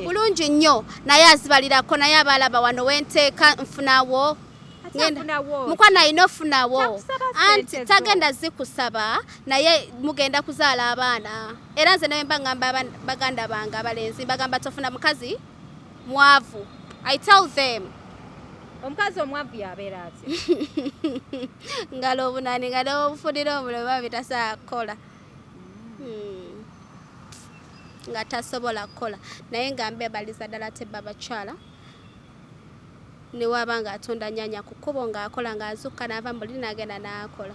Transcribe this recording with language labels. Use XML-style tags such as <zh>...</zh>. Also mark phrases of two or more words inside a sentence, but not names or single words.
<lg>Bulungi nnyo naye azibalirako naye abalaba wano wenteeka nfunawo. Mukwano alina ofunawo. Anti tagenda zikusaba naye mugenda kuzaala abaana. Era nze naye mba ngamba baganda bange abalenzi bagamba tofuna mukazi mwavu.</lg> <en>I tell them.</en> <lg>Omukazi omwavu yabeera ati. Ngalo obunani ngalo obufulira omulema bitasaa kukola. Nga tasobola kukola naye nga mbebaliza ddala te Bakyala ne wabanga atonda nyanya ku kkubo ng'akola ng'azukka n'ava mu buliri n'agenda n'akola.</lg>